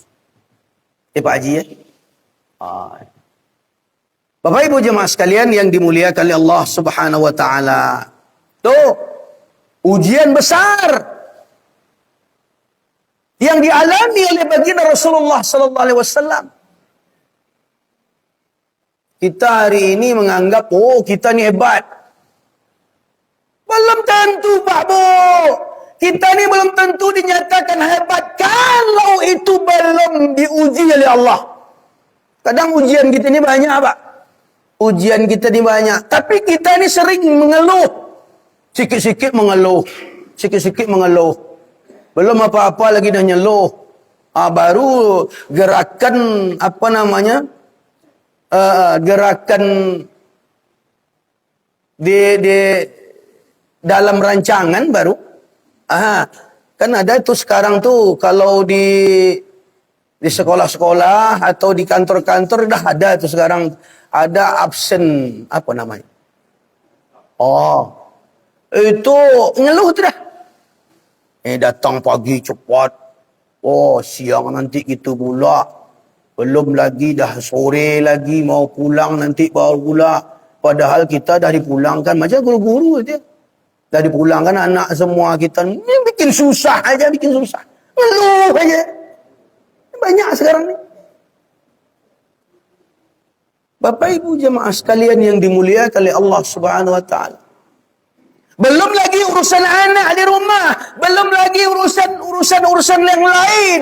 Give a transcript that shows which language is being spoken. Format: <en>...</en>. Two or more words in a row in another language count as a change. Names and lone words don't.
<ms>Pak Haji ya? Bapak Ibu jemaah sekalian yang dimuliakan oleh Allah</ms> <ar>سبحانه وتعالى.</ar> <ms>Tuh, ujian besar. yang dialami oleh baginda Rasulullah</ms> <ar>صلى الله عليه وسلم.</ar> <ms>Kita hari ini menganggap, oh kita ni hebat. Belum tentu, Pak Bu. Kita ni belum tentu dinyatakan hebat kalau itu belum diuji oleh Allah. Kadang ujian kita ni banyak, Pak. Ujian kita ni banyak. Tapi kita ni sering mengeluh. Sikit-sikit mengeluh. Sikit-sikit mengeluh. Belum apa-apa lagi dah nyeluh. Baru gerakan, apa namanya, gerakan di dalam rancangan baru. Kan ada itu sekarang tuh kalau di sekolah-sekolah atau di kantor-kantor dah ada itu sekarang, ada absen, apa namanya? Itu ngeluh tu dah. Datang pagi cepat. Siang nanti kita pula. Belum lagi dah sore lagi mau pulang nanti baru pula. Padahal kita dah dipulangkan macam guru-guru dia. Dah dipulangkan anak semua kita. Ni bikin susah aja, bikin susah. Ngeluh aja. Banyak sekarang ni. Bapak Ibu jemaah sekalian yang dimuliakan oleh Allah</ms> <ar>سبحانه وتعالى.</ar> <ms>Belum lagi urusan anak di rumah, belum lagi urusan yang lain.</ms>